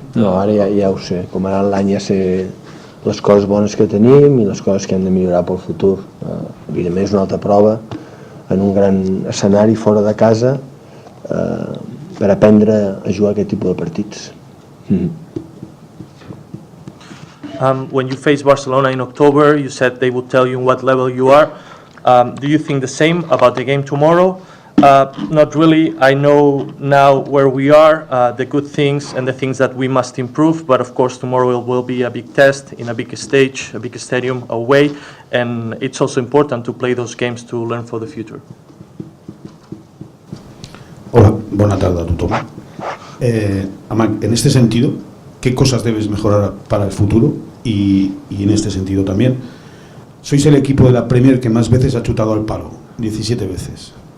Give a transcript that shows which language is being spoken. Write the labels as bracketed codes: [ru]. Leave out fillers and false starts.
[ca] No, ara ja ho sé, com ara l'any ja sé les coses bones que tenim i les coses que hem de millorar pel futur. Evidentment és una altra prova en un gran escenari fora de casa per aprendre a jugar aquest tipus de partits. [en] When you faced Barcelona in October, you said they would tell you what level you are. Do you think the same about the game tomorrow? Not really. I know now where we are, the good things and the things that we must improve, but of course tomorrow will be a big test in a big stage, a big stadium away, and it's also important to play those games to learn for the future. [es] Hola, buena tarde a tothom. En este sentido, ¿qué cosas debes mejorar para el futuro? Y en este sentido también, sois el equipo de la Premier que más veces ha chutado al palo, 17 veces.